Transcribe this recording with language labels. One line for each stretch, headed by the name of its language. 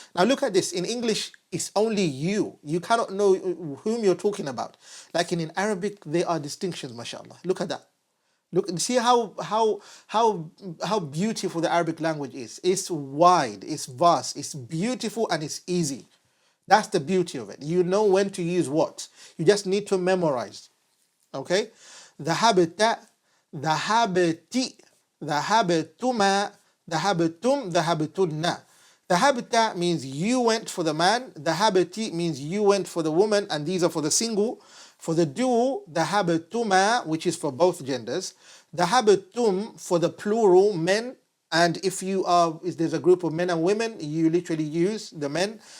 English: Now look at this. In English, it's only you. You cannot know whom you're talking about. Like in Arabic, there are distinctions, mashallah. Look at that. Look, see how beautiful the Arabic language is. It's wide, it's vast, it's beautiful, and it's easy. That's the beauty of it. You know when to use what. You just need to memorize. Okay?
Arabic: ذهبت, ذهبتِ, ذهبتما, ذهبتم, ذهبتن.
English: ذهبت means you went for the man. ذهبتِ means you went for the woman, and these are for the single. For the dual, ذهبتما, which is for both genders. ذهبتم for the plural, men. And if there's a group of men and women, you literally use the men.